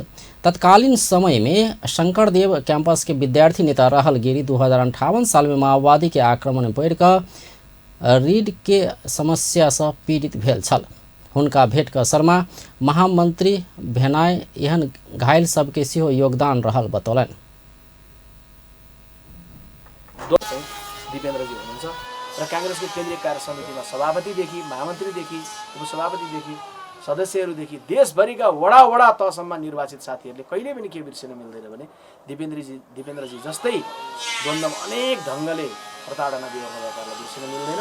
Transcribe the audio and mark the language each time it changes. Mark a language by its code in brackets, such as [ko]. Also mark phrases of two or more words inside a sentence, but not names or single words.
[mai] तत्कालीन समय में शंकरदेव कैंपस के विद्यार्थी नेता रहल गिरी 2058 साल में माओवादी के आक्रमण में पड़ कऽ रीढ़ के समस्या से पीड़ित भेल छल। हुनका भेट कऽ शर्मा महामंत्री भेनाय एहन घायल सबके सेहो योगदान रहल बतौलनि। [ne] दीपेन्द्र जी हुनुहुन्छ र कांग्रेसको केन्द्रीय कार्य समितिमा सभापतिदेखि महामन्त्रीदेखि उपसभापतिदेखि सदस्यहरूदेखि देशभरिका वडा तहसम्म निर्वाचित साथीहरूले कहिले पनि के बिर्सिन मिल्दैन भने दीपेन्द्रजी जस्तै द्वन्द्वमा अनेक ढङ्गले प्रताडना दिइरहनु भएकाहरूलाई बिर्सिन मिल्दैन।